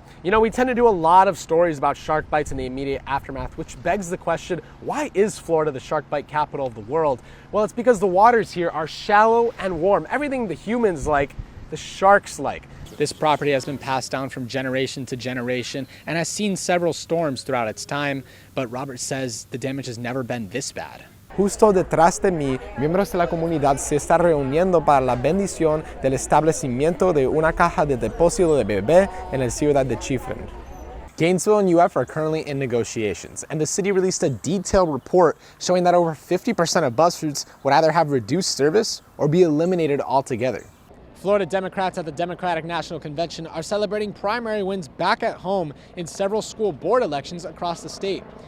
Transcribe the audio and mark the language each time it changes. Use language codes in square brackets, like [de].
[en] You know, we tend to do a lot of stories about shark bites in the immediate aftermath, which begs the question, why is Florida the shark bite capital of the world? Well, it's because the waters here are shallow and warm. Everything the humans like, the sharks like. This property has been passed down from generation to generation and has seen several storms throughout its time, but Robert says the damage has never been this bad. [es] Justo detrás de mí, miembros de la comunidad se están reuniendo para la bendición del establecimiento de una caja de depósito de bebé en la ciudad de Chifren. [en] Gainesville and UF are currently in negotiations, and the city released a detailed report showing that over 50% of bus routes would either have reduced service or be eliminated altogether. Florida Democrats at the Democratic National Convention are celebrating primary wins back at home in several school board elections across the state.